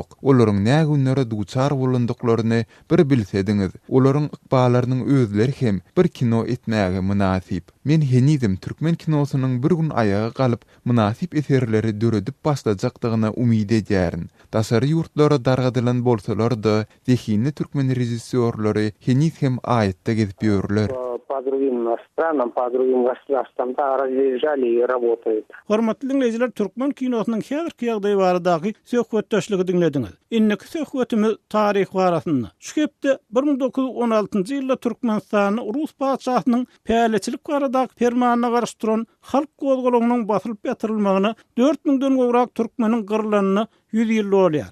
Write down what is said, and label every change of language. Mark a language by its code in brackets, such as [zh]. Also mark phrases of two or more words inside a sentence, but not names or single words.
[tk] Olaryň näme günlere duçar bolandyklaryny bir bilsediňiz, olaryň ykballarynyň özleri hem bir kino etmäge münasip. Men henizim türkmen kinosynyň bir gün ayaga galyp münasip eserleri döredip başlajakdygyna umyd edýärin. Daşary ýurtlara dargadylan bolsalar da zehinli türkmen rejissorlary heniz hem aýatda gezip ýörler. [ru] По по другим странам, по другим государствам да разъезжали и работают. [tk] Hormatly dinleyijiler, Türkmen kinosynyň häzirki ýagdaý baradaky söhbetdeşligi dinlediňiz. Inniki söhbetimiz taryh barasynda. Şu hepde 1916-njy ýylda Türkmenistany Rus padşahynyň päleçilik baradaky fermanyna garşy duran halk gozgolanynyň basylyp ýatyrilmagyna 4000-den gowrak türkmeniň gyrylanyny 100 ýyl bolýar.